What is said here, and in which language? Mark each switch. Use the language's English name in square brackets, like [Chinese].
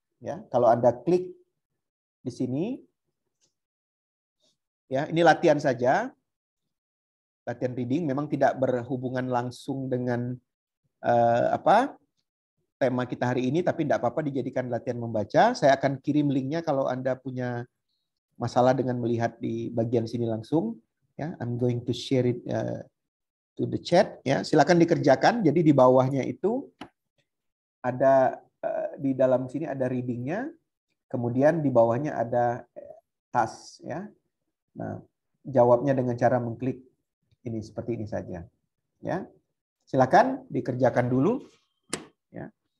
[Indonesian] Ya, kalau Anda klik di sini, ya ini latihan saja. Latihan reading memang tidak berhubungan langsung dengan tema kita hari ini, tapi tidak apa-apa dijadikan latihan membaca. Saya akan kirim linknya kalau Anda punya masalah dengan melihat di bagian sini langsung. [English] Ya, I'm going to share it to the chat. [Indonesian] Ya, silakan dikerjakan. Jadi di bawahnya itu ada di dalam sini ada readingnya, kemudian di bawahnya ada task. Ya, nah jawabnya dengan cara mengklik ini seperti ini saja. Ya, silakan dikerjakan dulu. Ya.